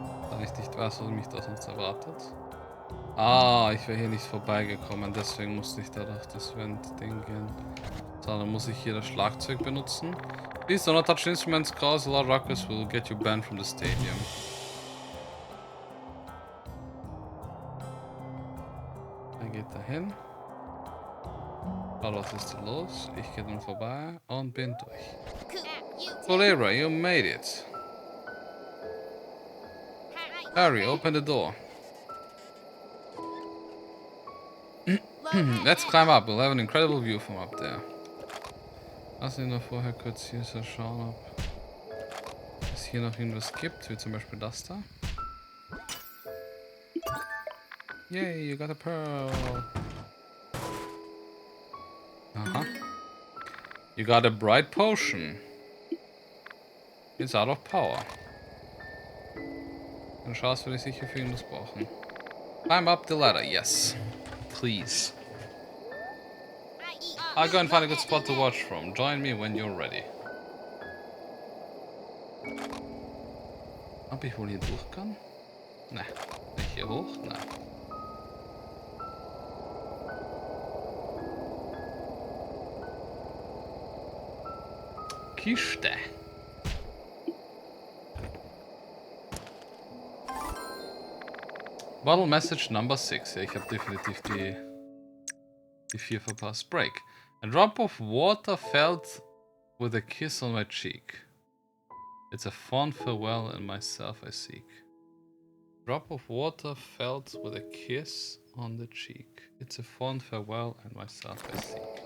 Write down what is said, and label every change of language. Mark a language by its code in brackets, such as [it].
[de] Da ich nicht weiß, was mich da sonst erwartet. Ah, ich wäre hier nicht vorbeigekommen, deswegen musste ich da durch das Vent-Ding gehen. So, dann muss ich hier das Schlagzeug benutzen. [en] Please do not touch instruments, cause loud ruckus will get you banned from the stadium. [de] Er geht dahin. Was ist da los? Ich gehe dann vorbei und bin durch. [en] Colera, you made it. Hurry, open the door. Let's climb up. We'll have an incredible view from up there. [de] Lass mich noch vorher kurz hier so schauen, ob es hier noch irgendwas gibt, wie zum Beispiel das da. [en] Yay, you got a pearl. Aha. You got a bright potion. It's out of power. [de] Dann schaust, würde ich sicher für irgendwas brauchen. [en] Climb up the ladder, yes. Please. I'll go and find a good spot to watch from. Join me when you're ready. [de] Ob ich wohl hier durch kann? Ne. Nicht hier hoch? Nein. Kiste. [en] Bottle message number 6. [de] Ja, ich habe definitiv die 4 verpasst. [en] Break. A drop of water felt with a kiss on my cheek. It's a fond farewell and myself I seek. Drop of water felt with a kiss on the cheek. It's a fond farewell and myself I seek.